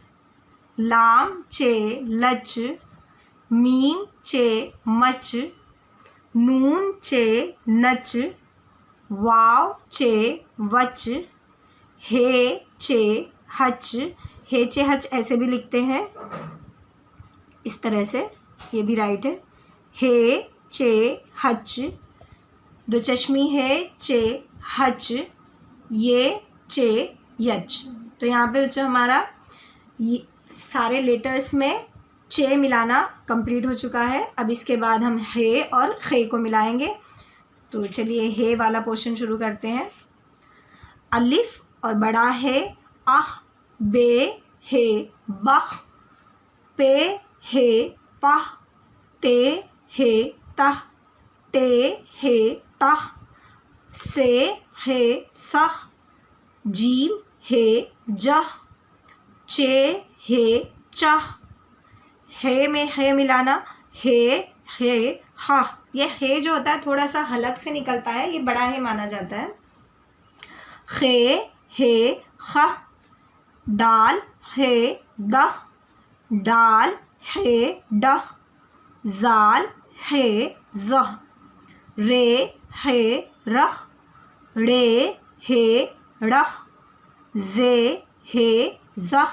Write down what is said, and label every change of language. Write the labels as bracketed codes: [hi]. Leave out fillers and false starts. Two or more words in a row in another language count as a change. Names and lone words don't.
[hi] लाम, चे, लच, मीम, चे, मच, नून, चे, नच, वाव, चे, वच, हे, चे, हच। हे, चे, हच ऐसे भी लिखते हैं, इस तरह से, ये भी राइट है। हे, चे, हच, दो चश्मी है, चे, हच, ये, चे, यच। तो यहाँ पे बच्चों हमारा ये सारे लेटर्स में चे मिलाना कंप्लीट हो चुका है। अब इसके बाद हम हे और खे को मिलाएंगे। तो चलिए हे वाला पोर्शन शुरू करते हैं। अलिफ और बड़ा है, अह, बे, हे, बख, पे, हे, पह, ते, हे, तह, टे, हे, तह, से, हे, सह, जीम, हे, जह, चे, हे, चह। हे में हे मिलाना, हे, हा। ये हे जो होता है थोड़ा सा हलक से निकलता है, ये बड़ा हे माना जाता है। खे, हे, ख, दाल, हे, दह, डाल, हे, डह, जाल, हे, जह, रे, हे, रह, ड़े, हे, रह, जे, हे, जह।